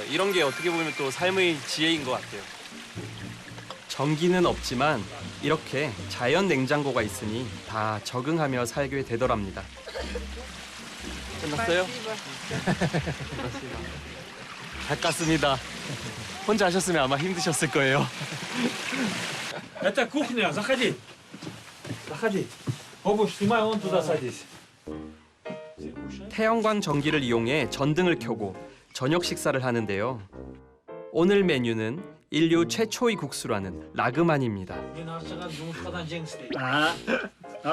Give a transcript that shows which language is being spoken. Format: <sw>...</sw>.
<ko>이런 게 어떻게 보면 또 삶의 지혜인 것 같아요. 전기는 없지만 이렇게 자연 냉장고가 있으니 다 적응하며 살게 되더랍니다. 끝났어요? 가깝습니다. 혼자 하셨으면 아마 힘드셨을 거예요.</ko> <ru>Это кухня, заходи. Заходи. Обувь снимай, вон туда садись.</ru> <ko>태양광 전기를 이용해 전등을 켜고 저녁 식사를 하는데요. 오늘 메뉴는 인류 최초의 국수라는 라그만입니다.</ko> <kk>Мен артынан жұмысқадан жеңіс дейді.</kk>